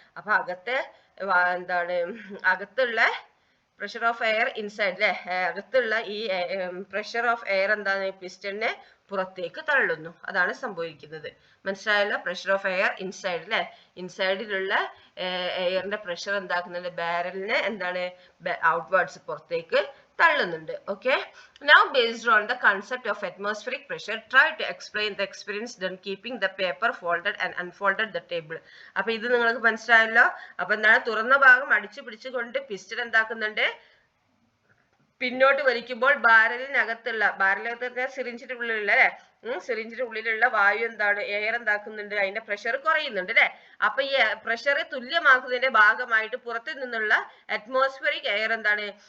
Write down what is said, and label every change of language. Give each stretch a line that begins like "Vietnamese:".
Malayalam: അപ്പൊ അകത്തെ എന്താണ്? അകത്തുള്ള
English: pressure of air inside
Malayalam: അല്ലെ, അകത്തുള്ള ഈ പ്രഷർ ഓഫ് എയർ എന്താണ്? പിസ്റ്റണിനെ പുറത്തേക്ക് തള്ളുന്നു. അതാണ് സംഭവിക്കുന്നത്. മനസ്സിലായല്ലോ?
English: pressure of air inside
Malayalam: അല്ലെ, ഇൻസൈഡിലുള്ള എയറിന്റെ പ്രഷർ എന്താക്കുന്നുണ്ട്? ബാരലിനെ എന്താണ്? ഔട്ട്വേർഡ്സ്, പുറത്തേക്ക് തള്ളുന്നുണ്ട്.
English: Okay, now based on the concept of atmospheric pressure, try to explain the experience done keeping the paper folded and unfolded the table.
Malayalam: അപ്പൊ ഇത് നിങ്ങൾക്ക് മനസ്സിലായല്ലോ. അപ്പൊ എന്താണ്? തുറന്ന ഭാഗം അടിച്ചു പിടിച്ചുകൊണ്ട് പിസ്റ്റൺ എന്താക്കുന്നുണ്ട്? പിന്നോട്ട് വലിക്കുമ്പോൾ ബാരലിനകത്തുള്ള സിറിഞ്ചിന്റെ ഉള്ളിലുള്ള അല്ലെ, സിറിഞ്ചിന്റെ ഉള്ളിലുള്ള വായു എന്താണ്? എയർ എന്താക്കുന്നുണ്ട്? അതിന്റെ പ്രഷർ കുറയുന്നുണ്ട് അല്ലെ. അപ്പൊ ഈ പ്രഷർ തുല്യമാക്കുന്നതിന്റെ ഭാഗമായിട്ട് പുറത്തു നിന്നുള്ള അറ്റ്മോസ്ഫിയറിക് എയർ എന്താണ്?